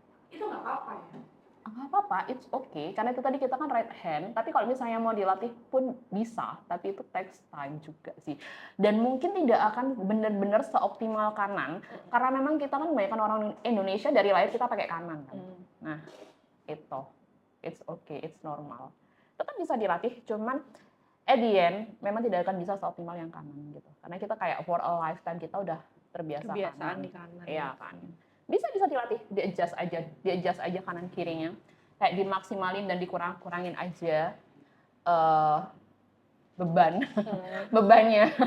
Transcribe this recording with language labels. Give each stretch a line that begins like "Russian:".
Indonesian: Itu nggak apa-apa ya. Nggak apa-apa,
English: it's okay.
Indonesian: Karena itu tadi kita kan
English: right hand,
Indonesian: tapi kalau misalnya mau dilatih pun bisa, tapi itu
English: takes time
Indonesian: juga sih. Dan mungkin tidak akan benar-benar seoptimal kanan, karena memang kita kan kebanyakan orang Indonesia dari lahir kita pakai kanan kan. Nah, itu,
English: it's okay, it's normal.
Indonesian: Tetap bisa dilatih, cuman
English: at the end
Indonesian: memang tidak akan bisa seoptimal yang kanan gitu. Karena kita kayak
English: for a lifetime
Indonesian: kita udah terbiasa Kebiasaan kanan. di kanan. Iya kan. Bisa dilatih, di-adjust aja kanan kirinya. Kayak dimaksimalin dan dikurangin aja beban. Bebannya.